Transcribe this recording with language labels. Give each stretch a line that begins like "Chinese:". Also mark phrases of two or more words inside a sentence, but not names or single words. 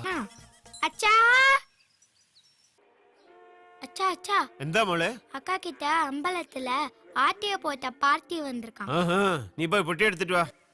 Tamil: அச்சா அச்சா அச்சா,
Malayalam: എന്താ മോളെ?
Tamil: அக்கா கிட்ட அம்பலத்துல ஆட்டிய போட்ட பார்ட்டி வந்திருக்கான்.
Malayalam: നീ പോയി പൊട്ടി എടുത്തിട്ട് വാ.